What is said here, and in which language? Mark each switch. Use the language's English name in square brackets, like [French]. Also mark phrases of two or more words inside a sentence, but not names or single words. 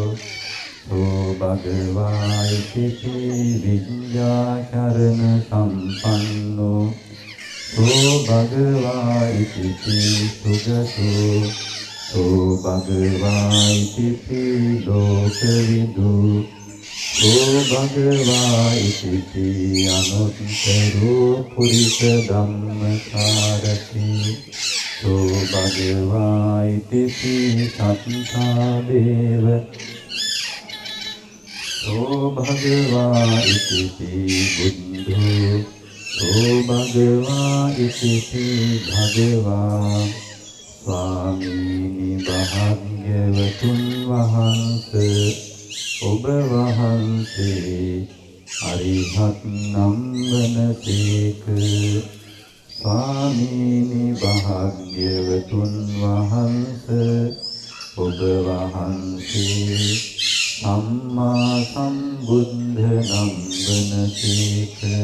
[Pali] සෝ භගවා ඉතිපි විඤ්ඤාචරණ සම්පන්නෝ සෝ භගවා ඉතිපි සුගතෝ සෝ භගවා ඉතිපි ලෝකවිදු සෝ භගවා ඉතිපි අනුත්තරෝ පුරිස ධම්මසාරති සෝ භගවා ඉතිපි සත්තා දේව සෝ භගවා ඉතිපි බුද්ධෝ සෝ භගවා ඉතිපි භගවා [Sinhala] ස්වාමීනි භාග්‍යවතුන් වහන්සේ ඔබ වහන්සේ අරිහත් නම් වනසේක ස්වාමීනි භාග්‍යවතුන් වහන්සේ ඔබ වහන්සේ [Pali] සම්මා සම්බුද්ධ [Sinhala] නම් වනසේක